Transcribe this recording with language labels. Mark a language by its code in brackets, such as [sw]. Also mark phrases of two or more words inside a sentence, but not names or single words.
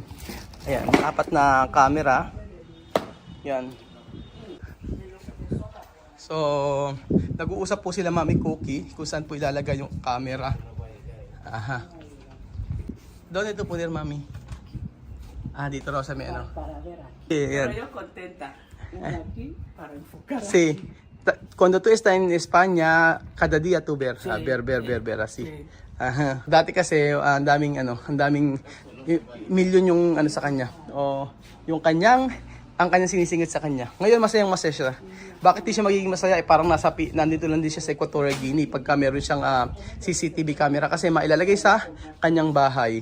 [tl] Ayan, 4 na camera. Yan. So nag-uusap po sila Mami Cookie kung saan po ilalagay yung camera. Aha. Doon ito po dir, Mami. Dito raw sa may ano. [es] Pero yo contenta. Aquí para enfocar. Sí. Cuando tú estás en España, cada día tú ver, ver así. Sí. Aha. [tl] Dati kasi ang daming milyon yung sa kanya. O yung ang kanyang sinisingit sa kanya. Ngayon masayang masaya siya. Bakit di siya magiging masaya? Parang nandito lang din siya sa Equatorial Guinea pagka meron siyang CCTV camera kasi mailalagay sa kanyang bahay.